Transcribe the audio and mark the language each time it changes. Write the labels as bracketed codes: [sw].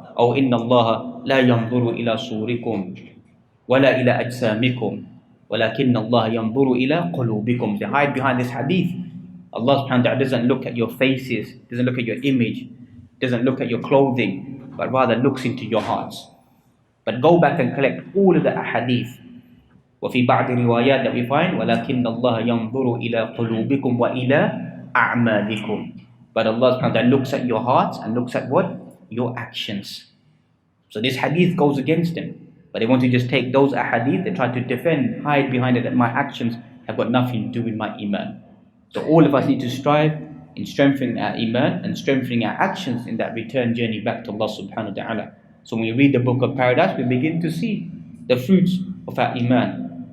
[ar] أو إن الله لا ينظر إلى صوركم ولا إلى أجسامكم ولكن الله ينظر إلى قلوبكم. [en] They hide behind this hadith. Allah subhanahu wa ta'ala doesn't look at your faces, doesn't look at your image, doesn't look at your clothing, but rather looks into your hearts. But go back and collect all of the ahadith. [ar] وفي بعض الروايات [en] that we find [ar] ولكن الله ينظر إلى قلوبكم وإلى أعمالكم. [en] But Allah subhanahu wa ta'ala looks at your hearts and looks at what? Your actions. So this hadith goes against them. But they want to just take those ahadith, they try to defend, hide behind it that my actions have got nothing to do with my iman. So all of us need to strive in strengthening our iman and strengthening our actions in that return journey back to Allah subhanahu wa ta'ala. So when we read the book of Paradise, we begin to see the fruits of our iman.